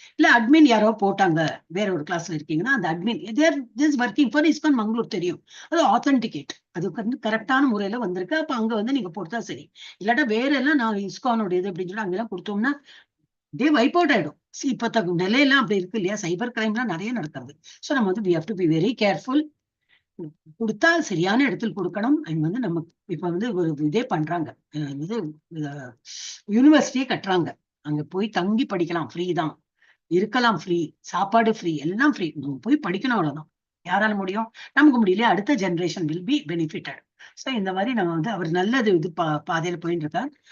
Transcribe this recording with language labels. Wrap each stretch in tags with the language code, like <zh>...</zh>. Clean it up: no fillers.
<ta>இல்ல அட்மின் யாரோ போட்டாங்க, வேற ஒரு கிளாஸ்ல இருக்கீங்கன்னா அந்த admin working for ISKCON Mangalore தெரியும். அது ஆத்தென்டிகேட், அது வந்து கரெக்டான முறையில வந்திருக்கு. அப்ப அங்க வந்து நீங்க போட்டா சரி. இல்லாட்டா வேற எல்லாம் நான் இஸ்கானோட இது அப்படின்னு சொல்லி அங்கெல்லாம் கொடுத்தோம்னா டே வைப் அவுட் ஆயிடும். இப்ப நிலையெல்லாம் அப்படி இருக்கு இல்லையா, சைபர் கிரைம்லாம் நிறைய நடக்கிறது.</ta> <en>so</en> <ta>நம்ம வந்து</ta> <en>we have to be very careful.</en> <ta>கொடுத்தா சரியான இடத்துல கொடுக்கணும். அண்ட் வந்து நம்ம இப்ப வந்து ஒரு இதே பண்றாங்க, இது யூனிவர்சிட்டியே கட்டுறாங்க. அங்க போய் தங்கி படிக்கலாம், ஃப்ரீ தான், இருக்கலாம் ஃப்ரீ, சாப்பாடு ஃப்ரீ, எல்லாம் ஃப்ரீ. போய் படிக்கணும், அவ்வளவுதான். யாரால முடியும்? நமக்கு முடியல, அடுத்த generation</ta> <en>Will be benefitted.</en> <ta>So இந்த மாதிரி நம்ம வந்து அவர் நல்லது இது பாதையில போயிட்டு இருக்கார்.</ta>